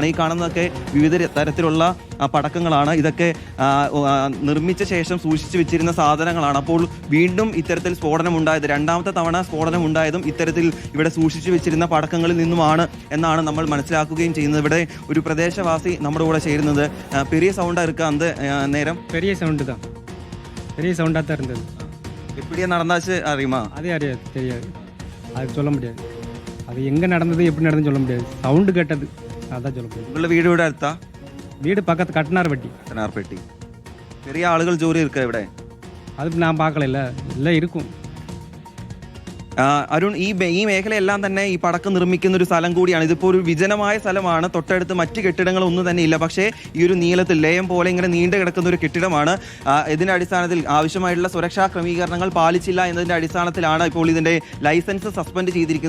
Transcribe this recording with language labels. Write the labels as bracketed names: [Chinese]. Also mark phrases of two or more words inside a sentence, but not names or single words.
[Malayalam] ഈ കാണുന്നതൊക്കെ വിവിധ തരത്തിലുള്ള പടക്കങ്ങളാണ്. ഇതൊക്കെ നിർമ്മിച്ച ശേഷം സൂക്ഷിച്ചു വെച്ചിരുന്ന സാധനങ്ങളാണ്. അപ്പോൾ വീണ്ടും ഇത്തരത്തിൽ സ്ഫോടനം ഉണ്ടായത്, 2ാമത്തെ തവണ സ്ഫോടനം ഉണ്ടായതും ഇത്തരത്തിൽ ഇവിടെ സൂക്ഷിച്ചു വെച്ചിരുന്ന പടക്കങ്ങളിൽ നിന്നുമാണ് എന്നാണ് നമ്മൾ മനസ്സിലാക്കുകയും ചെയ്യുന്നത്. ഇവിടെ ഒരു പ്രദേശവാസി നമ്മുടെ കൂടെ ചേരുന്നത്. [Tamil] பெரிய சவுண்டா ഇருக்கு அந்த நேரம்? பெரிய சவுண்டு தான், பெரிய சவுண்டாக தான் இருந்தது. எப்படியே நடந்தாச்சு அறியுமா? அதே அறியாது, தெரியாது, அது சொல்ல முடியாது. அது எங்கே நடந்தது எப்படி நடந்ததுன்னு சொல்ல முடியாது. சவுண்டு கேட்டது, அதான் சொல்ல முடியும். [Malayalam] உங்கள വീട് ഇവിടെ അടുത്താ? [Tamil] வீடு பக்கத்து கட்டனார்பட்டி. [Malayalam] കട്ടനാർപെട്ടി. ചെറിയ ആളുകൾ ജോലി ഇരിക്കുക ഇവിടെ? [Tamil] அது நான் பார்க்கல, இல்லை இருக்கும். [Malayalam] അരുൺ, ഈ മേഖലയെല്ലാം തന്നെ ഈ പടക്കം നിർമ്മിക്കുന്ന ഒരു സ്ഥലം കൂടിയാണ്. ഇതിപ്പോൾ ഒരു വിജനമായ സ്ഥലമാണ്. തൊട്ടടുത്ത് മറ്റ് കെട്ടിടങ്ങളൊന്നും തന്നെ ഇല്ല. പക്ഷേ ഈ ഒരു നീളത്തിൽ ലയം പോലെ ഇങ്ങനെ നീണ്ടു കിടക്കുന്ന ഒരു കെട്ടിടമാണ്. ഇതിന്റെ അടിസ്ഥാനത്തിൽ ആവശ്യമായിട്ടുള്ള സുരക്ഷാ ക്രമീകരണങ്ങൾ പാലിച്ചില്ല എന്നതിന്റെ അടിസ്ഥാനത്തിലാണ് ഇപ്പോൾ ഇതിന്റെ ലൈസൻസ് സസ്പെൻഡ് ചെയ്തിരിക്കുന്നത്.